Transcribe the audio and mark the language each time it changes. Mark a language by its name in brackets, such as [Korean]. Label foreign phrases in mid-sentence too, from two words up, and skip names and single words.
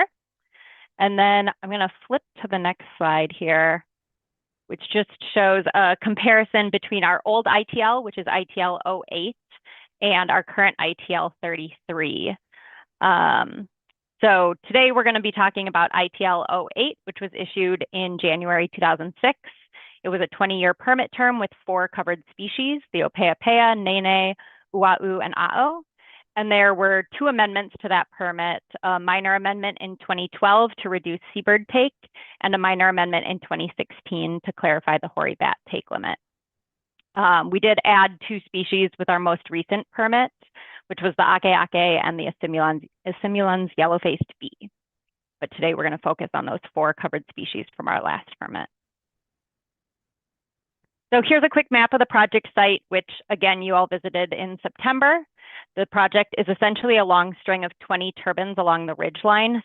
[English] And then I'm going to flip to the next slide here, which just shows a comparison between our old ITL, which is ITL 08, and our current ITL 33. So today we're going to be talking about ITL 08, which was issued in January 2006. It was a 20-year permit term with 4 covered species, the ʻōpeʻapeʻa, nēnē, uʻaʻu, and aeʻo. And there were 2 amendments to that permit, a minor amendment in 2012 to reduce seabird take, and a minor amendment in 2016 to clarify the hoary bat take limit. We did add 2 species with our most recent permit, which was the ʻakēʻakē and the Asimulans yellow-faced bee. But today we're going to focus on those 4 covered species from our last permit. So here's a quick map of the project site, which again, you all visited in September. The project is essentially a long string of 20 turbines along the ridgeline.